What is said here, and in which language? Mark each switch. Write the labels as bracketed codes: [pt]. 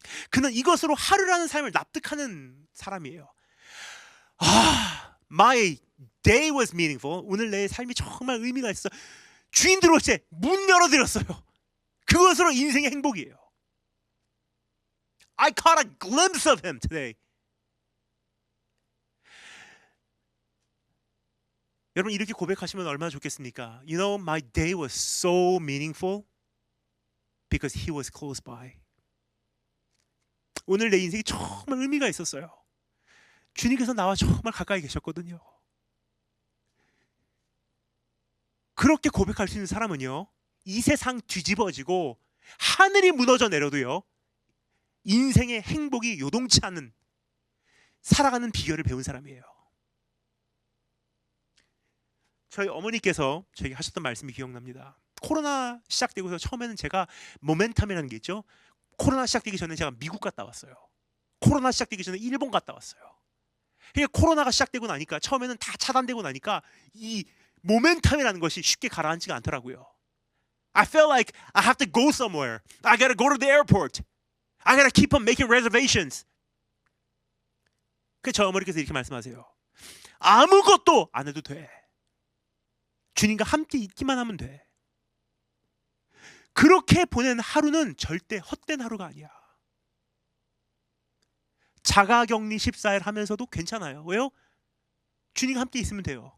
[ko] 그는 이것으로 하루라는 삶을 납득하는 사람이에요. [en] My day was meaningful. [ko] 오늘 내 삶이 정말 의미가 있어. 주인 들어올 때 문 열어드렸어요. 그것으로 인생의 행복이에요. [en] I caught a glimpse of him today. [ko] 여러분 이렇게 고백하시면 얼마나 좋겠습니까? [en] You know, my day was so meaningful because he was close by. [ko] 오늘 내 인생이 정말 의미가 있었어요. 주님께서 나와 정말 가까이 계셨거든요. 그렇게 고백할 수 있는 사람은요, 이 세상 뒤집어지고 하늘이 무너져 내려도요, 인생의 행복이 요동치 않는 살아가는 비결을 배운 사람이에요. 저희 어머니께서 저에게 하셨던 말씀이 기억납니다. 코로나 시작되고서 처음에는 제가 모멘텀이라는 게 있죠. 코로나 시작되기 전에 제가 미국 갔다 왔어요. 코로나 시작되기 전에 일본 갔다 왔어요. 그러니까 코로나가 시작되고 나니까 처음에는 다 차단되고 나니까 이 모멘텀이라는 것이 쉽게 가라앉지가 않더라고요. [en] I felt like I have to go somewhere. I gotta go to the airport. I gotta keep on making reservations. [ko] 그래서 저 어머니께서 이렇게 말씀하세요. 아무것도 안 해도 돼. 주님과 함께 있기만 하면 돼. 그렇게 보낸 하루는 절대 헛된 하루가 아니야. 자가격리 14일 하면서도 괜찮아요. 왜요? 주님과 함께 있으면 돼요.